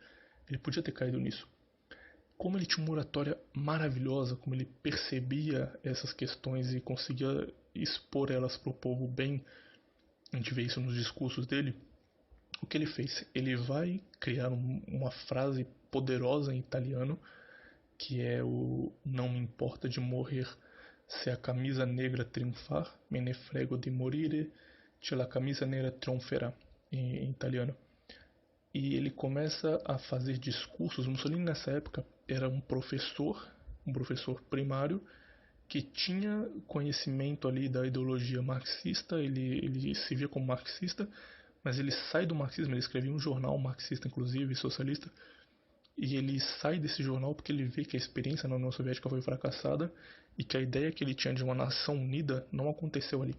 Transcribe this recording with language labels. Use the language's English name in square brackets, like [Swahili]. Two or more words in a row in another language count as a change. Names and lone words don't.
[Portuguese] Ele podia ter caído nisso. Como ele tinha uma oratória maravilhosa, como ele percebia essas questões e conseguia expor elas para o povo bem, a gente vê isso nos discursos dele, o que ele fez? Ele vai criar uma frase poderosa em italiano, que é o não me importa de morrer se a camisa negra triunfar, [Italian] me ne frego di morire, se la camisa negra trionferà, [Portuguese] em italiano. E ele começa a fazer discursos. Mussolini nessa época era um professor primário que tinha conhecimento ali da ideologia marxista, ele se via como marxista, mas ele sai do marxismo, ele escrevia um jornal marxista, inclusive, socialista, e ele sai desse jornal porque ele vê que a experiência na União Soviética foi fracassada e que a ideia que ele tinha de uma nação unida não aconteceu ali.